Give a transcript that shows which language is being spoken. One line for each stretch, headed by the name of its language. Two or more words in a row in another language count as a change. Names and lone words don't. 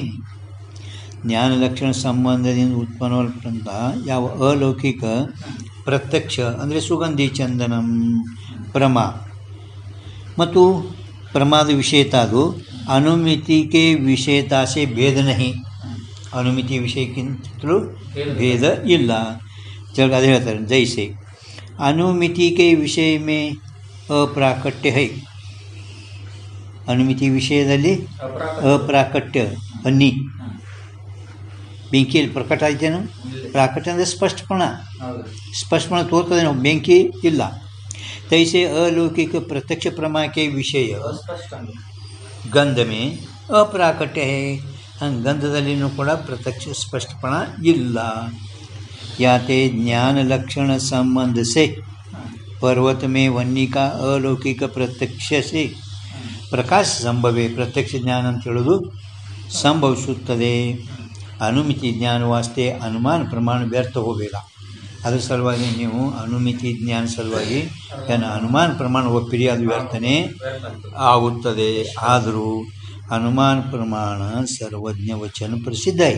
Kannada: ಜ್ಞಾನ ಲಕ್ಷಣ ಸಂಬಂಧದಿಂದ ಉತ್ಪನ್ನವಾದಂತಹ ಯಾವ अलौकिक ಪ್ರತ್ಯಕ್ಷ ಅಂದರೆ ಸುಗಂಧಿ ಚಂದನಂ ಪ್ರಮ ಮತ್ತು ಪ್ರಮಾದ ವಿಷಯತಾ ಅದು ಅನುಮಿತಿಗೆ ವಿಷಯತಾ
Hindi: से भेद नहीं.
Kannada: ಅನುಮಿತಿ ವಿಷಯಕ್ಕಿಂತಲೂ ಭೇದ ಇಲ್ಲ. ಅದೇ ಹೇಳ್ತಾರೆ
Hindi: ಜೈಸೆ अनुमिति के विषय में अप्राकट्य है.
Kannada: अनुमिति ವಿಷಯದಲ್ಲಿ ಅಪ್ರಾಕಟ್ಯ ಅನ್ನಿ ಬೆಂಕಿಯಲ್ಲಿ ಪ್ರಕಟ ಆಯ್ತೇನು. ಪ್ರಾಕಟ್ಯ ಅಂದರೆ ಸ್ಪಷ್ಟಪಣ ತೋರ್ತದೆ, ನಾವು ಬೆಂಕಿ ಇಲ್ಲ.
Hindi: तैसे अलौकिक प्रत्यक्ष प्रमा के विषय गंध में अप्राकट्य है.
Kannada: ಹಂಗೆ ಗಂಧದಲ್ಲಿನೂ ಕೂಡ ಪ್ರತ್ಯಕ್ಷ ಸ್ಪಷ್ಟಪಣ ಇಲ್ಲ.
Hindi: याते ज्ञान लक्षण संबंध से पर्वत में वन्य का अलौकिक प्रत्यक्ष से प्रकाश संभवे. प्रत्यक्ष ज्ञान
Kannada: ಅಂತ ಹೇಳೋದು ಸಂಭವಿಸುತ್ತದೆ. ಅನುಮಿತಿ ಜ್ಞಾನ ವಾಸ್ತೆ ಅನುಮಾನ ಪ್ರಮಾಣ ವ್ಯರ್ಥ ಹೋಗಬೇಡ. ಅದರ ಸಲುವಾಗಿ ನೀವು ಅನುಮಿತಿ ಜ್ಞಾನ ಸಲುವಾಗಿ ಅನುಮಾನ ಪ್ರಮಾಣ ಒಪ್ಪಿರಿ, ಅದು ವ್ಯರ್ಥನೆ ಆಗುತ್ತದೆ. ಆದರೂ ಅನುಮಾನ ಪ್ರಮಾಣ ಸರ್ವಜ್ಞ ವಚನ ಪ್ರಸಿದ್ಧ ಇದೆ.